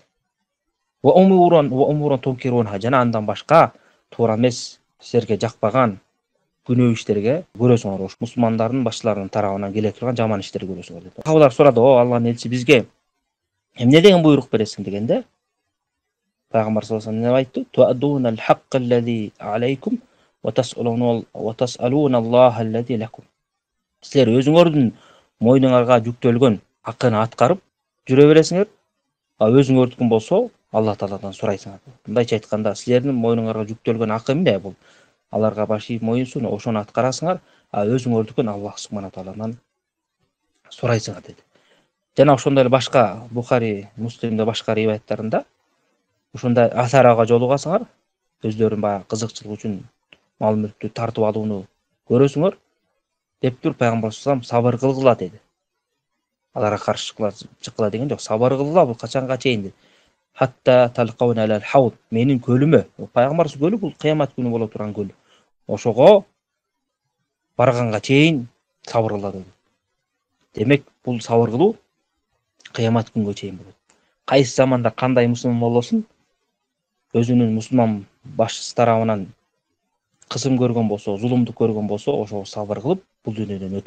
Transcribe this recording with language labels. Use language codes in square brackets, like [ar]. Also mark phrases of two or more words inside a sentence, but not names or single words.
[ar] وأمورا تنكرونها. [ky] Жана андан башка туура эмес, силерге жакпаган күнөө иштерге көрөсүңөр. Ошо мусулмандардын башчыларынын тарабынан келе турган жаман иштерди көрөсүңөр деп. Сахабалар сурады: "О Аллахтын элчиси, бизге эмне деген буйрук бересиң?" дегенде, пайгамбар [ar] صلى الله عليه وسلم айтты: "تؤدون الحق الذي عليكم وتسألون الله الذي لكم." [ky] Силер өзүңөрдүн мойнуңарга жүктөлгөн акыны аткарып жүрө бересиңер, а өзүңөрдүкүн болсо Алла Тааладан сурайсыңар. Мындайча айтканда, силердин мойнуңарга жүктөлгөн акы эмне? Бул аларга баш ийип моюнсуну, ошону аткарасыңар, а өзүңөрдүкүн Аллах [ar] سبحانه تعالى [ky] сурайсыңар деди. Жана ошондой эле башка Бухари, Муслимде башка риваяттарында ушундай асарага жолугасыңар, өздөрүнүн баягы кызыкчылык үчүн мал мүлктү тартып алууну көрөсүңөр деп туруп пайгамбар [ar] صلى الله عليه وسلم [ky] сабыр кылгыла деди. Аларга каршы чыккыла деген жок. Сабыр кылгыла, бул качанга чейин деди. [ar] حتى تلقوني على الحوض. [ky] Менин көлүмө, пайгамбар көлү бул кыямат күнү боло турган көл. Ошого барганга чейин сабыр кыла деди. Демек, бул сабыр кылуу кыямат күнгө чейин болот. Кайсы заманда кандай мусулман болосун, өзүнүн мусулман башчысы тарабынан кысым көргөн болсо, зулумдук көргөн болсо, ошого сабыр кылып, бул дүйнөдөн өтөт.